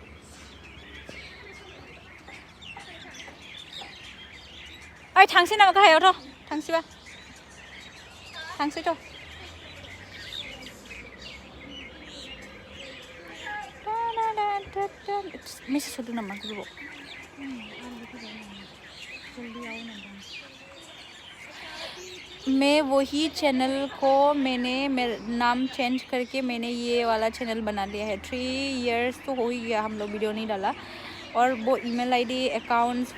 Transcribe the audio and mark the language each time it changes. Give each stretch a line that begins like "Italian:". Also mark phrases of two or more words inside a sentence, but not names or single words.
Bodo: ओइ थांसै नामा गाहायावथ' थांसैबा थांसैथ' मेसेज हरदों नामा ग्रुपआव
Hindi: मैं वही चैनल को मैंने नाम चेंज करके मैंने ये वाला चैनल बना लिया है 3 इयर्स तो हो ही गया हम लोग वीडियो नहीं डाला और वो ईमेल आईडी अकाउंट्स